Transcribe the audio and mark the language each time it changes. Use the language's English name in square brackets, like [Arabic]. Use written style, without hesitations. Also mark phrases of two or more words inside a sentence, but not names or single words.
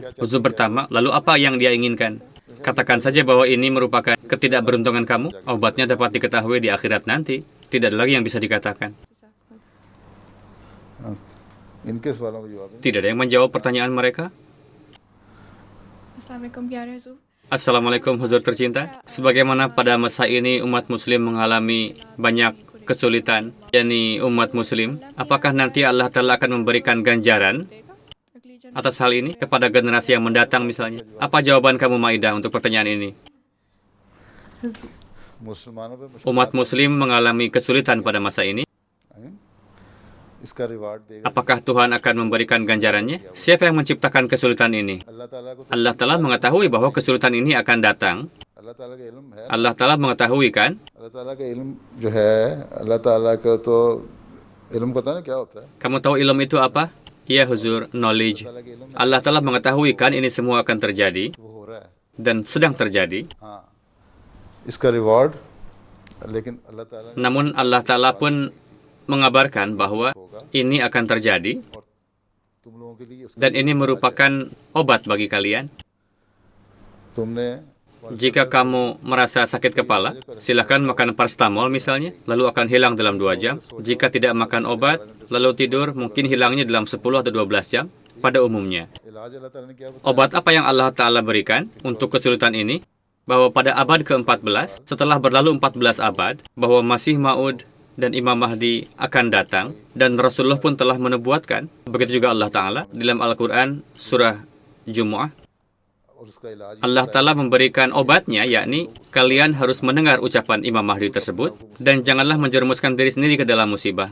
[Indonesian] Huzur bertanya, lalu apa yang dia inginkan? Katakan saja bahwa ini merupakan ketidakberuntungan kamu, obatnya dapat diketahui di akhirat nanti. Tidak ada lagi yang bisa dikatakan. [Urdu] ان کے سوالوں کا جواب ہے [Indonesian] Tidak ada yang menjawab pertanyaan mereka. [Urdu] Assalamualaikum پیارے حضور [Indonesian] Assalamualaikum Huzur tercinta. Sebagaimana pada masa ini umat muslim mengalami banyak kesulitan, yakni umat muslim, apakah nanti Allah Ta'ala akan memberikan ganjaran atas hal ini kepada generasi yang mendatang misalnya? Apa jawaban kamu Maidah untuk pertanyaan ini? [Urdu] مسلمانوں پے [Indonesian] Umat muslim mengalami kesulitan pada masa ini. [Urdu] اس کا ریوارڈ دے گا [Indonesian] Apakah Tuhan akan memberikan ganjarannya? Siapa yang menciptakan kesulitan ini? [Urdu] اللہ تعالیٰ کو [Indonesian] Allah Ta'ala mengetahui bahwa kesulitan ini akan datang. [Urdu] اللہ تعالیٰ کا علم ہے [Indonesian] Allah Ta'ala mengetahui kan? [Urdu] اللہ تعالیٰ کا علم جو ہے اللہ تعالیٰ کا تو علم پتا نہ کیا ہوتا ہے [Indonesian] Kamu tahu ilmu itu apa? Ya Huzur, knowledge. [Urdu] اللہ کے علم [Indonesian] Allah Ta'ala mengetahui kan ini semua akan terjadi [Urdu] وہ ہو رہا ہے [Indonesian] dan sedang terjadi. [Urdu] ہاں اس کا ریوارڈ لیکن اللہ تعالیٰ [Indonesian] Namun Allah Ta'ala pun mengabarkan bahwa ini akan terjadi [Urdu] اور تم لوگوں کے لیے اس کا [Indonesian] dan ini merupakan obat bagi kalian. [Urdu] तुमने [Indonesian] Jika kamu merasa sakit kepala, silakan makan paracetamol misalnya, lalu akan hilang dalam 2 jam. Jika tidak makan obat, lalu tidur, mungkin hilangnya dalam 10 atau 12 jam pada umumnya. [Urdu] علاج اللہ تعالیٰ نے کیا بتایا [Indonesian] Obat apa yang Allah Ta'ala berikan untuk kesulitan ini? bahwa pada abad ke-14, setelah berlalu 14 abad, bahwa Masih Maud dan Imam Mahdi akan datang, dan Rasulullah pun telah menubuatkan, begitu juga Allah Ta'ala, dalam Al-Quran, surah Jumu'ah, Allah Ta'ala memberikan obatnya, yakni kalian harus mendengar ucapan Imam Mahdi tersebut, dan janganlah menjerumuskan diri sendiri ke dalam musibah.